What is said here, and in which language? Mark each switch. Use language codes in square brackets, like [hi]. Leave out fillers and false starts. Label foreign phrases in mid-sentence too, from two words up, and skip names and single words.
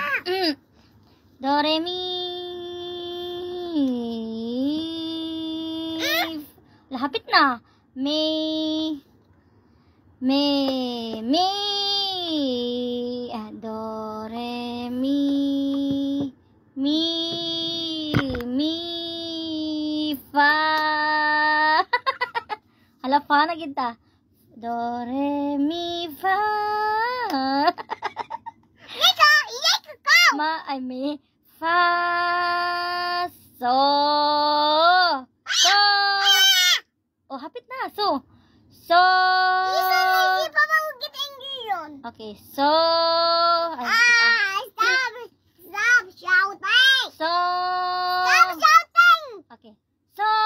[ceb] Do, re, mi. Lahapit na. Mi. Mi. Mi. Ah, do, re, mi. Mi. Mi. Fa. Hala, fa na kita. Do, re, mi, fa. Ma, ay, mi. Fa. So. So. Oh, hapit na. So. So. [en] Okay, so. Ay, Stop shouting. so. Stop shouting. Okay. So.